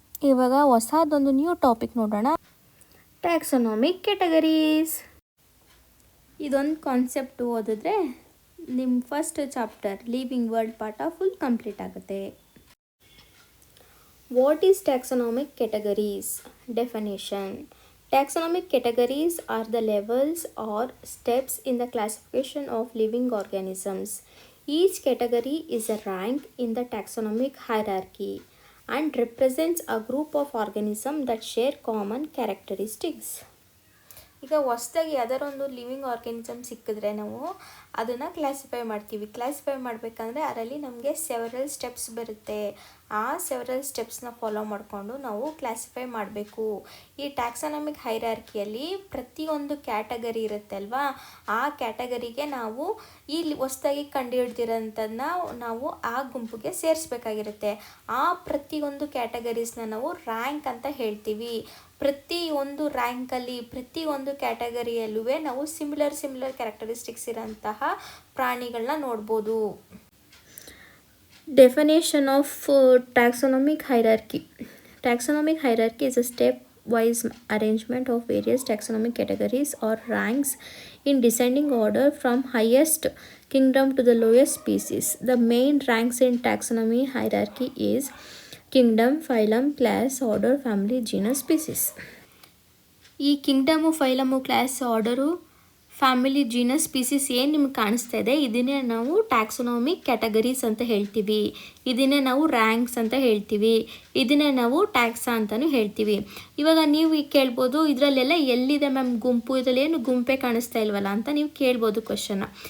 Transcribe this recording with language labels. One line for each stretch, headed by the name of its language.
Kannada: ಇವಾಗ ಹೊಸದೊಂದು new topic ನೋಡೋಣ, ಟ್ಯಾಕ್ಸೋನಾಮಿಕ್ ಕ್ಯಾಟಗರೀಸ್. ಇದೊಂದು ಕಾನ್ಸೆಪ್ಟ್ ಓದಿದ್ರೆ ನಿಮ್ಮ ಫಸ್ಟ್ ಚಾಪ್ಟರ್ ಲಿವಿಂಗ್ ವರ್ಲ್ಡ್ ಪಾಠ ಫುಲ್ ಕಂಪ್ಲೀಟ್ ಆಗುತ್ತೆ.
English: What is taxonomic categories? Definition. Taxonomic categories are the levels or steps in the classification of living organisms. Each category is a rank in the taxonomic hierarchy and represents a group of organisms that share common characteristics.
Kannada: ಈಗ ಹೊಸದಾಗಿ ಯಾವ್ದಾರೊಂದು living organism ಸಿಕ್ಕಿದ್ರೆ ನಾವು ಅದನ್ನು classify ಮಾಡ್ತೀವಿ. Classify ಮಾಡಬೇಕಂದ್ರೆ ಅದರಲ್ಲಿ ನಮಗೆ several steps ಬರುತ್ತೆ. ಆ ಸೆವರಲ್ ಸ್ಟೆಪ್ಸ್ನ ಫಾಲೋ ಮಾಡಿಕೊಂಡು ನಾವು ಕ್ಲಾಸಿಫೈ ಮಾಡಬೇಕು. ಈ ಟ್ಯಾಕ್ಸಾನಮಿಕ್ ಹೈರಾರ್ಕಿಯಲ್ಲಿ ಪ್ರತಿಯೊಂದು ಕ್ಯಾಟಗರಿ ಇರುತ್ತೆ ಅಲ್ವಾ, ಆ ಕ್ಯಾಟಗರಿಗೆ ನಾವು ಈ ಹೊಸದಾಗಿ ಕಂಡುಹಿಡ್ದಿರೋಂಥದ್ದನ್ನ ನಾವು ಆ ಗುಂಪಿಗೆ ಸೇರಿಸ್ಬೇಕಾಗಿರುತ್ತೆ. ಆ ಪ್ರತಿಯೊಂದು ಕ್ಯಾಟಗರೀಸ್ನ ನಾವು ರ್ಯಾಂಕ್ ಅಂತ ಹೇಳ್ತೀವಿ. ಪ್ರತಿಯೊಂದು ರ್ಯಾಂಕಲ್ಲಿ ಪ್ರತಿಯೊಂದು ಕ್ಯಾಟಗರಿಯಲ್ಲೂ ನಾವು ಸಿಮಿಲರ್ ಕ್ಯಾರೆಕ್ಟರಿಸ್ಟಿಕ್ಸ್ ಇರೋಂತಹ ಪ್ರಾಣಿಗಳನ್ನ ನೋಡ್ಬೋದು.
English: Definition of taxonomic hierarchy. Taxonomic hierarchy is a step-wise arrangement of various taxonomic categories or ranks in descending order from highest kingdom to the lowest species. The main ranks in taxonomy hierarchy is kingdom, phylum, class, order, family, genus, species.
Kannada: ಈ kingdom, ಫೈಲಮು, class, order, family, genus, species ಏನು ನಿಮ್ಗೆ ಕಾಣಿಸ್ತಾ ಇದೆ ಇದನ್ನೇ ನಾವು ಟ್ಯಾಕ್ಸೋನಾಮಿಕ್ categories ಅಂತ ಹೇಳ್ತೀವಿ. ಇದನ್ನೇ ನಾವು ರ್ಯಾಂಕ್ಸ್ ಅಂತ ಹೇಳ್ತೀವಿ. ಇದನ್ನೇ ನಾವು ಟ್ಯಾಕ್ಸಾ ಅಂತಲೂ ಹೇಳ್ತೀವಿ. ಇವಾಗ ನೀವು ಕೇಳ್ಬೋದು, ಇದರಲ್ಲೆಲ್ಲ ಎಲ್ಲಿದೆ ಮ್ಯಾಮ್ ಗುಂಪು, ಇದರಲ್ಲಿ ಏನು ಗುಂಪೇ ಕಾಣಿಸ್ತಾ ಇಲ್ವಲ್ಲ ಅಂತ ನೀವು ಕೇಳ್ಬೋದು ಕ್ವಶನ್ನ.